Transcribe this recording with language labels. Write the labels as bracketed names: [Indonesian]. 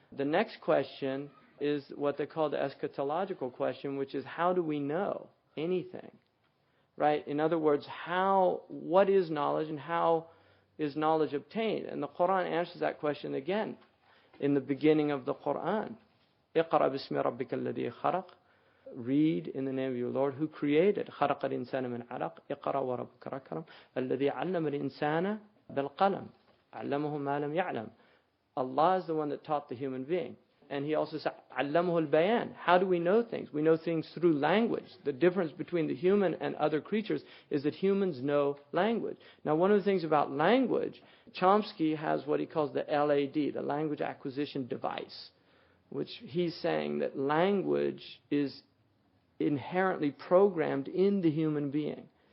[English] The next question is what they call the eschatological question, which is, how do we know anything? Right? In other words, what is knowledge, and how is knowledge obtained? And the Quran answers that question again in the beginning of the Quran. [Arabic] اقرأ باسم ربك الذي خلق. [English] Read in the name of your Lord who created. [Arabic] خلق الإنسان من علق. اقرأ وربك الأكرم الذي علم الإنسان بالقلم علمه ما لم يعلم. [English] Allah is the one that taught the human being. And He also said, [Arabic] علمه البيان. [English] How do we know things? We know things through language. The difference between the human and other creatures is that humans know language. Now, one of the things about language, Chomsky has what he calls the LAD, the language acquisition device, which he's saying that language is inherently programmed in the human being.